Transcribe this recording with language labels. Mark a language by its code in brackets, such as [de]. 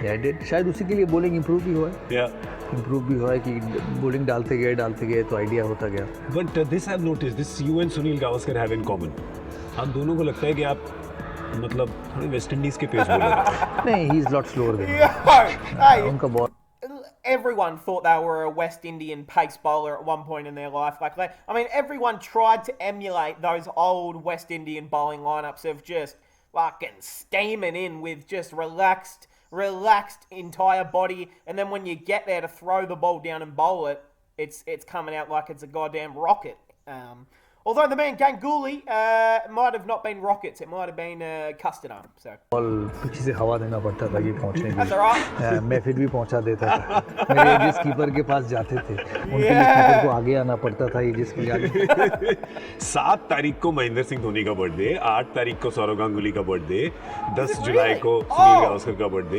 [en] I did, [hi] शायद उसी के लिए बॉलिंग इंप्रूव भी हुआ है, या इंप्रूव भी हुआ है कि बॉलिंग डालते गए तो आइडिया होता गया। [en] But this I have notice, this you and Sunil Gavaskar have in common. [hi] आप दोनों को लगता है कि आप मतलब थोड़े वेस्ट इंडीज के पेस बॉलर हैं। [en] नहीं, he is lot slower than, Yo, hey, [hi] उनका ball [en] everyone thought they were a West Indian pace bowler at one point in their life. Like, I mean, everyone tried to emulate those old West Indian bowling lineups of just fucking steaming in with just relaxed entire body, and then when you get there to throw the ball down and bowl it, it's coming out like it's a goddamn rocket. Although the man Ganguly might have not been rockets, it might have been custard arm. So [hi] पीछे से हवा देना पड़ता था ये पहुंचने के [en] that's [hi] लिए। [en] all right. [hi] मैं फिर भी पहुंचा देता था, मेरे एजिस कीपर के पास जाते थे, उनके लिए कीपर को आगे आना पड़ता था, एजिस के आगे। 7 तारीख को महेंद्र सिंह धोनी का बर्थडे, 8 तारीख को सौरव गांगुली का बर्थडे, 10 जुलाई को सुनील गावस्कर का बर्थडे।